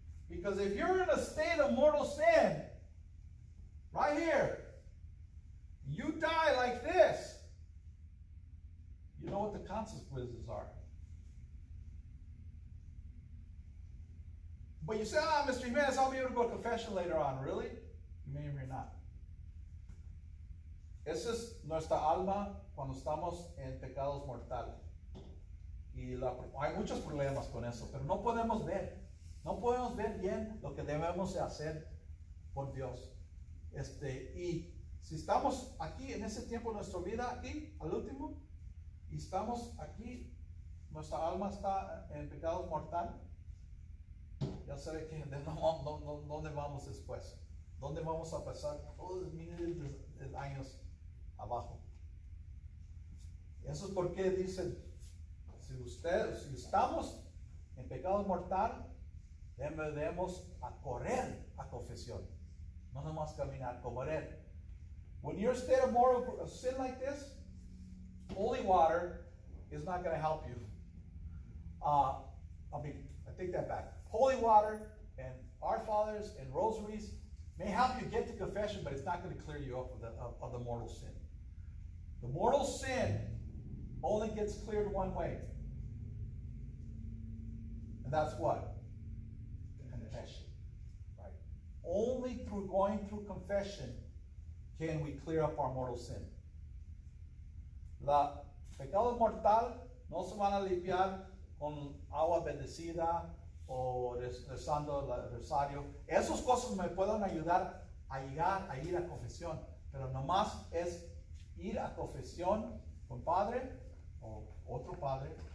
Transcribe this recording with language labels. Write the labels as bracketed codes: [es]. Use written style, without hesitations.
[en] Because if you're in a state of mortal sin, right here, you die like this, you know what the consequences are. But you say, Mr. Jimenez, I'll be able to go to confession later on. Really? You may or may not. [es] Esa es nuestra alma cuando estamos en pecados mortales. hay muchos problemas con eso, pero no podemos ver bien lo que debemos de hacer por Dios. Y si estamos aquí en ese tiempo de nuestra vida, aquí, al último, y estamos aquí, nuestra alma está en pecado mortal, ya sabe que ¿dónde vamos después? ¿Dónde vamos a pasar todos los miles de años abajo? Eso es porque dicen, si estamos en pecado mortal, debemos a correr a confesión. No nomás caminar, correr. [en] When you're in a state of moral sin like this, holy water is not going to help you. I take that back. Holy water and Our Fathers and rosaries may help you get to confession, but it's not going to clear you up of the mortal sin. The mortal sin only gets cleared one way. And that's what? Confession. Right? Only through going through confession can we clear up our mortal sin. [es] La pecado mortal no se van a limpiar con agua bendecida o rezando el rosario. Esas cosas me pueden ayudar a llegar a ir a confesión, pero nomás es ir a confesión con padre o otro padre.